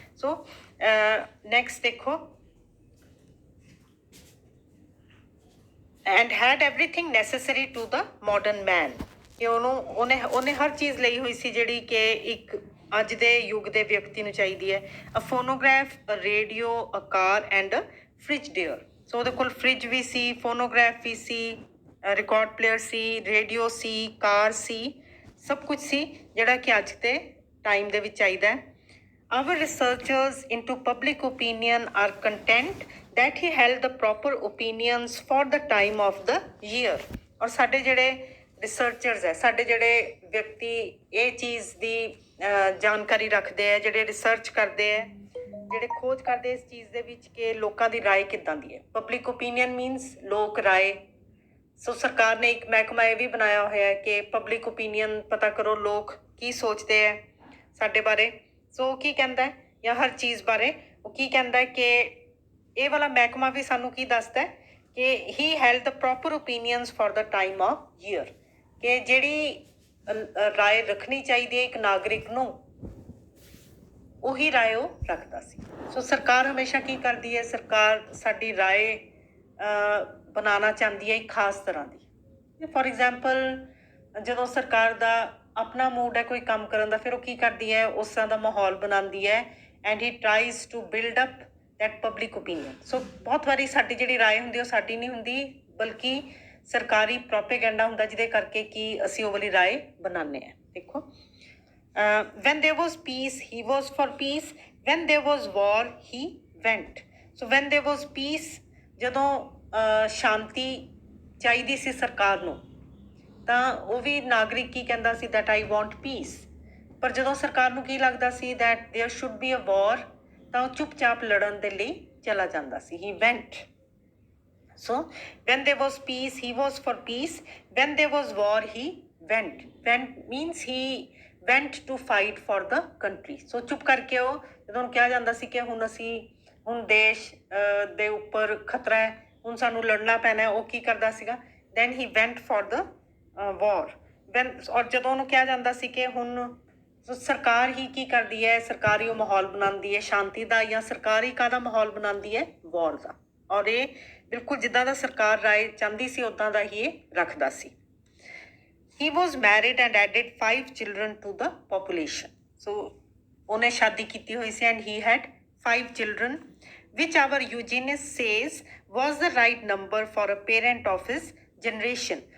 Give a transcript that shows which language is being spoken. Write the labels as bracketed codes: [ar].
[pa] So next ਦੇਖੋ, [en] and had everything necessary to the modern man, [pa] ਕਿ ਉਹਨੇ ਹਰ ਚੀਜ਼ ਲਈ ਹੋਈ ਸੀ ਜਿਹੜੀ ਕਿ ਇੱਕ ਅੱਜ ਦੇ ਯੁੱਗ ਦੇ ਵਿਅਕਤੀ ਨੂੰ ਚਾਹੀਦੀ ਹੈ। [en] A phonograph, a radio, a car and a fridge there. [pa] ਸੋ ਉਹਦੇ ਕੋਲ ਫ੍ਰਿਜ ਵੀ ਸੀ, ਫੋਨੋਗ੍ਰਾਫ ਵੀ ਸੀ, ਰਿਕਾਰਡ ਪਲੇਅਰ ਸੀ, ਰੇਡੀਓ ਸੀ, ਕਾਰ ਸੀ, ਸਭ ਕੁਝ ਸੀ ਜਿਹੜਾ ਕਿ ਅੱਜ ਦੇ ਟਾਈਮ ਦੇ ਵਿੱਚ ਚਾਹੀਦਾ ਹੈ। [en] Our researchers into public opinion are content that he held the proper opinions for the time of the year. [pa] और साडे जड़े रिसर्चर्स है, साडे जड़े व्यक्ति ये चीज़ दी जानकारी रखते हैं, जड़े रिसर्च करते हैं, ਜਿਹੜੇ ਖੋਜ ਕਰਦੇ ਇਸ ਚੀਜ਼ ਦੇ ਵਿੱਚ ਕਿ ਲੋਕਾਂ ਦੀ ਰਾਏ ਕਿੱਦਾਂ ਦੀ ਹੈ। ਪਬਲਿਕ ਓਪੀਨੀਅਨ ਮੀਨਸ ਲੋਕ ਰਾਏ। ਸੋ ਸਰਕਾਰ ਨੇ ਇੱਕ ਮਹਿਕਮਾ ਇਹ ਵੀ ਬਣਾਇਆ ਹੋਇਆ ਹੈ ਕਿ ਪਬਲਿਕ ਓਪੀਨੀਅਨ ਪਤਾ ਕਰੋ ਲੋਕ ਕੀ ਸੋਚਦੇ ਹੈ ਸਾਡੇ ਬਾਰੇ। ਸੋ ਉਹ ਕੀ ਕਹਿੰਦਾ ਹੈ ਜਾਂ ਹਰ ਚੀਜ਼ ਬਾਰੇ ਉਹ ਕੀ ਕਹਿੰਦਾ ਹੈ ਕਿ ਇਹ ਵਾਲਾ ਮਹਿਕਮਾ ਵੀ ਸਾਨੂੰ ਕੀ ਦੱਸਦਾ ਹੈ ਕਿ [en] he held the proper opinions for the time of year, [pa] ਕਿ ਜਿਹੜੀ ਰਾਏ ਰੱਖਣੀ ਚਾਹੀਦੀ ਹੈ ਇੱਕ ਨਾਗਰਿਕ ਨੂੰ ਉਹੀ ਰਾਏ ਉਹ ਰੱਖਦਾ ਸੀ। ਸੋ ਸਰਕਾਰ ਹਮੇਸ਼ਾ ਕੀ ਕਰਦੀ ਹੈ, ਸਰਕਾਰ ਸਾਡੀ ਰਾਏ ਬਣਾਉਣਾ ਚਾਹੁੰਦੀ ਹੈ ਇੱਕ ਖਾਸ ਤਰ੍ਹਾਂ ਦੀ। ਫੋਰ ਐਗਜ਼ਾਮਪਲ ਜਦੋਂ ਸਰਕਾਰ ਦਾ ਆਪਣਾ ਮੂਡ ਹੈ ਕੋਈ ਕੰਮ ਕਰਨ ਦਾ, ਫਿਰ ਉਹ ਕੀ ਕਰਦੀ ਹੈ ਉਸ ਤਰ੍ਹਾਂ ਦਾ ਮਾਹੌਲ ਬਣਾਉਂਦੀ ਹੈ [en] And he tries to build up that public opinion. [pa] ਸੋ ਬਹੁਤ ਵਾਰੀ ਸਾਡੀ ਜਿਹੜੀ ਰਾਏ ਹੁੰਦੀ ਉਹ ਸਾਡੀ ਨਹੀਂ ਹੁੰਦੀ, ਬਲਕਿ ਸਰਕਾਰੀ ਪ੍ਰੋਪੇਗੈਂਡਾ ਹੁੰਦਾ ਜਿਹਦੇ ਕਰਕੇ ਕਿ ਅਸੀਂ ਉਹ ਵਾਲੀ ਰਾਏ ਬਣਾਉਂਦੇ ਹਾਂ। [en] ਦੇਖੋ, when there was peace, he was for peace. When there was war, he went. So when there was peace, [pa] ਜਦੋਂ ਸ਼ਾਂਤੀ ਚਾਹੀਦੀ ਸੀ ਸਰਕਾਰ ਨੂੰ ਤਾਂ ਉਹ ਵੀ ਨਾਗਰਿਕ ਕੀ ਕਹਿੰਦਾ ਸੀ [en] that I want peace। [pa] ਪਰ ਜਦੋਂ ਸਰਕਾਰ ਨੂੰ ਕੀ ਲੱਗਦਾ ਸੀ [en] that there should be a war, [pa] ਤਾਂ ਉਹ ਚੁੱਪਚਾਪ ਲੜਨ ਦੇ ਲਈ ਚਲਾ ਜਾਂਦਾ ਸੀ। [en] he went. So when there was peace, he was for peace. When there was war, he went. Went means he went to fight for the country. [pa] So ਚੁੱਪ ਕਰਕੇ ਉਹ ਜਦੋਂ ਉਹਨੂੰ ਕਿਹਾ ਜਾਂਦਾ ਸੀ ਕਿ ਹੁਣ ਦੇਸ਼ ਦੇ ਉੱਪਰ ਖਤਰਾ ਹੈ, ਹੁਣ ਸਾਨੂੰ ਲੜਨਾ ਪੈਣਾ, ਉਹ ਕੀ ਕਰਦਾ ਸੀਗਾ [en] then he went for the war. [pa] ਔਰ ਜਦੋਂ ਉਹਨੂੰ ਕਿਹਾ ਜਾਂਦਾ ਸੀ ਕਿ ਹੁਣ ਸਰਕਾਰ ਹੀ ਕੀ ਕਰਦੀ ਹੈ, ਸਰਕਾਰ ਹੀ ਉਹ ਮਾਹੌਲ ਬਣਾਉਂਦੀ ਹੈ ਸ਼ਾਂਤੀ ਦਾ, ਜਾਂ ਸਰਕਾਰ ਹੀ ਕਾਹਦਾ ਮਾਹੌਲ ਬਣਾਉਂਦੀ ਹੈ ਵਾਰ ਦਾ। ਔਰ ਇਹ ਬਿਲਕੁਲ ਜਿੱਦਾਂ ਦਾ ਸਰਕਾਰ ਰਾਏ ਚਾਹੁੰਦੀ ਸੀ ਉੱਦਾਂ ਦਾ ਹੀ ਇਹ ਰੱਖਦਾ ਸੀ। [en] He was married and added 5 children to the population. So [pa] ਉਹਨੇ ਸ਼ਾਦੀ ਕੀਤੀ ਹੋਈ ਸੀ [en] and he had 5 children, which our eugenist says was the right number for a parent of his generation.